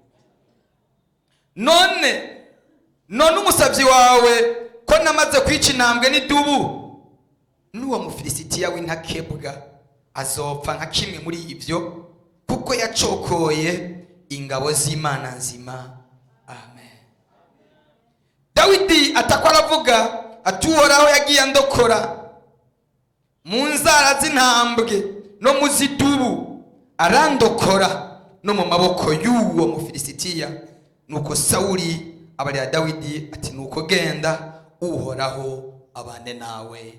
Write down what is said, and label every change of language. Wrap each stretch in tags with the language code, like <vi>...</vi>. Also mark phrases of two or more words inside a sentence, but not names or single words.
<rn>None umusavyi wawe ko namaze kwica intambwe n'idubu, n'uwo Mufilisitiya w'intakebwa azopfa nka kimwe muri ivyo, kuko yacokoye ingabo z'Imana nzima. Amen. Dawidi atakwa aravuga ati Uhoraho yagiye andokora mu nzara z'intambwe no mu zidubu, arandokora no mu maboko y'uwo Mufilisitiya. Nuko Sawuli abarira Dawidi ati nuko genda, Uhoraho abane nawe.</rn>